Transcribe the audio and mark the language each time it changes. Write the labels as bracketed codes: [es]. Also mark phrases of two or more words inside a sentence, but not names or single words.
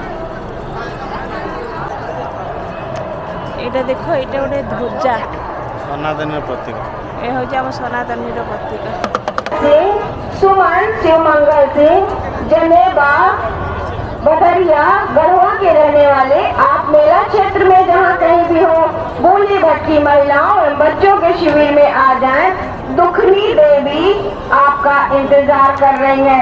[or] ଏଇଟା ଦେଖ, ଏଇଟା ଗୋଟେ ଧ୍ୱଜା, ସନାତନୀର ପ୍ରତୀକ। ଏ ହେଉଛି ଆମ ସନାତନୀର ପ୍ରତୀକ। [hi] सुमन शिवमंगल से जनेबा बदरिया गढ़वा के रहने वाले आप मेला क्षेत्र में जहाँ कहीं भी हो बूढ़ी भटकी महिलाओं एवं बच्चों के शिविर में आ जाएं। दुखनी देवी आपका इंतजार कर रही हैं।